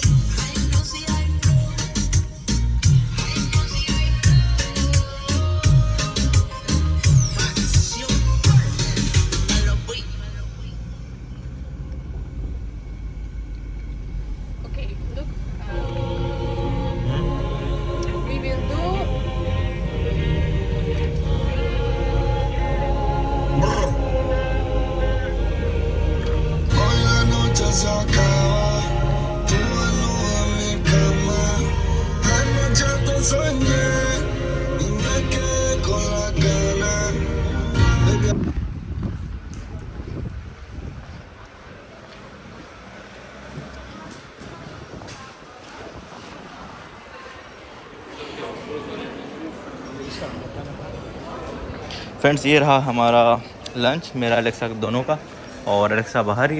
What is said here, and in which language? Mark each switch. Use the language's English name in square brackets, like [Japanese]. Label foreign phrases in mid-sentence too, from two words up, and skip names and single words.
[English] Okay, look. We will do. [Spanish] Hoy la noche se acaba, tú no a mi cama. Anoche te soñé y me quedé con la gana. [English] Baby, [Hindi] फ्रेंड्स ये रहा हमारा लंच, मेरा एलेक्सा दोनों का, और एलेक्सा बाहर ही है।